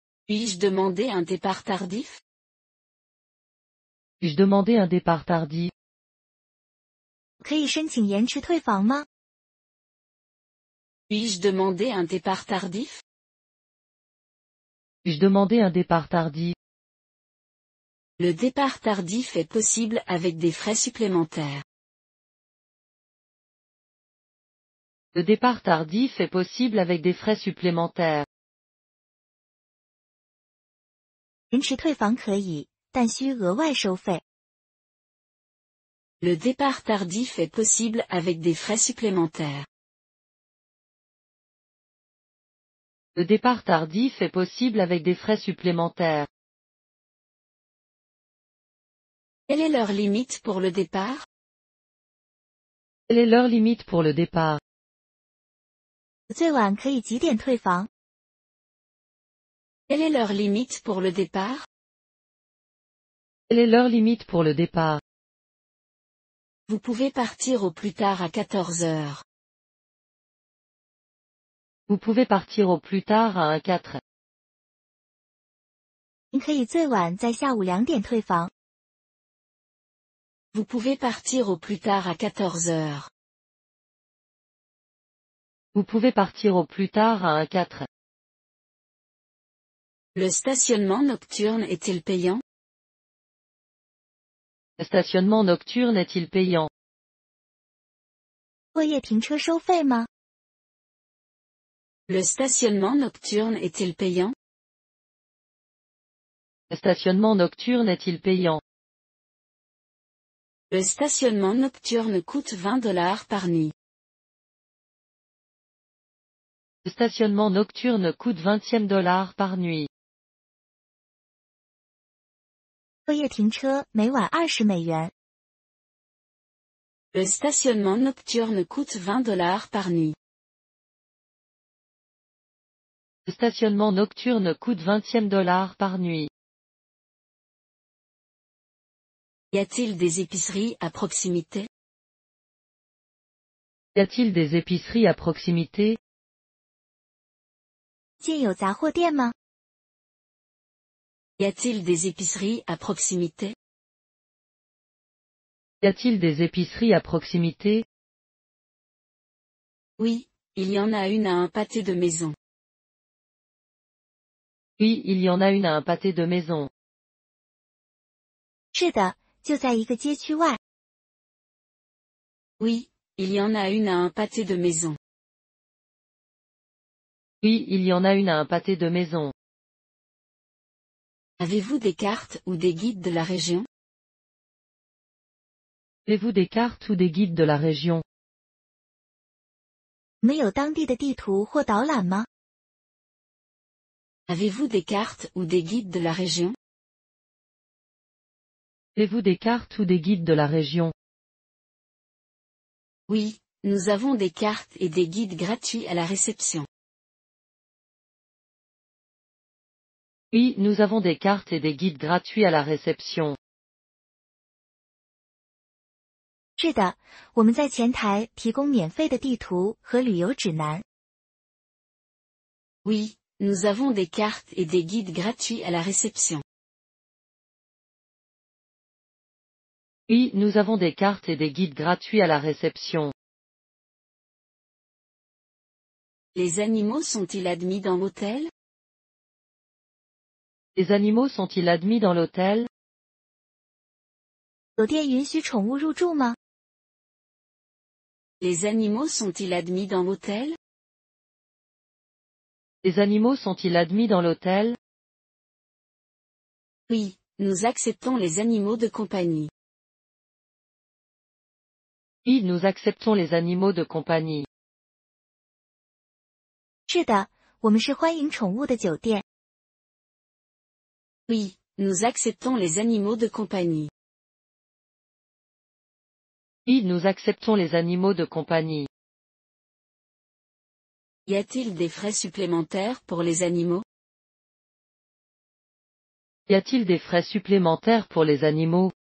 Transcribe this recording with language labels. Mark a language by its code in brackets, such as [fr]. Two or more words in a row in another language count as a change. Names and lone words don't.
[fr] Puis-je demander un départ tardif? Puis-je demander un départ tardif? [zh] 可以申请延迟退房吗？ [fr] Puis-je demander un départ tardif? Puis-je demander un départ tardif? Le départ tardif est possible avec des frais supplémentaires. Le départ tardif est possible avec des frais supplémentaires. [zh] 延迟退房可以，但需额外收费。 [fr] Le départ tardif est possible avec des frais supplémentaires. Le départ tardif est possible avec des frais supplémentaires. Quelle est l'heure limite pour le départ? Quelle est l'heure limite pour le départ? [zh] 最晚可以几点退房？ [fr] Quelle est l'heure limite pour le départ? Quelle est l'heure limite pour le départ? Vous pouvez partir au plus tard à 14 heures. Vous pouvez partir au plus tard à 1-4. [zh] 您可以最晚在下午2点退房。 [fr] Vous pouvez partir au plus tard à 14 heures. Vous pouvez partir au plus tard à 1-4. Le stationnement nocturne est-il payant? Le stationnement nocturne est-il payant? [zh] 过夜停车收费吗？ [fr] Le stationnement nocturne est-il payant? Le stationnement nocturne est-il payant? Le stationnement nocturne coûte $20 par nuit. Le stationnement nocturne coûte $20 par nuit. [zh] 过夜停车每晚20美元。 [fr] Le stationnement nocturne coûte $20 par nuit. Le stationnement nocturne coûte $20 par nuit. Y a-t-il des épiceries à proximité? Y a-t-il des épiceries à proximité? [zh] 近有杂货店吗？ [fr] Y a-t-il des épiceries à proximité? Y a-t-il des épiceries à proximité? Oui, il y en a une à un pâté de maison. Oui, il y en a une à un pâté de maison. [zh] 是的，就在一个街区外。 [fr] Oui, il y en a une à un pâté de maison. Oui, il y en a une à un pâté de maison. Avez-vous des cartes ou des guides de la région? Avez-vous des cartes ou des guides de la région? [zh] 你们有当地的地图或导览吗？ [fr] Avez-vous des cartes ou des guides de la région? Avez-vous des cartes ou des guides de la région? Oui, nous avons des cartes et des guides gratuits à la réception. Oui, nous avons des cartes et des guides gratuits à la réception. [zh] 是的，我们在前台提供免费的地图和旅游指南。 [fr] Oui, nous avons des cartes et des guides gratuits à la réception. Oui, nous avons des cartes et des guides gratuits à la réception. Les animaux sont-ils admis dans l'hôtel? Les animaux sont-ils admis dans l'hôtel? [zh] 酒店允许宠物入住吗？ [fr] Les animaux sont-ils admis dans l'hôtel? Les animaux sont-ils admis dans l'hôtel? Oui, nous acceptons les animaux de compagnie. Oui, nous acceptons les animaux de compagnie. [zh] 是的，我们是欢迎宠物的酒店。 [fr] Oui, nous acceptons les animaux de compagnie. Oui, nous acceptons les animaux de compagnie. Y a-t-il des frais supplémentaires pour les animaux? Y a-t-il des frais supplémentaires pour les animaux?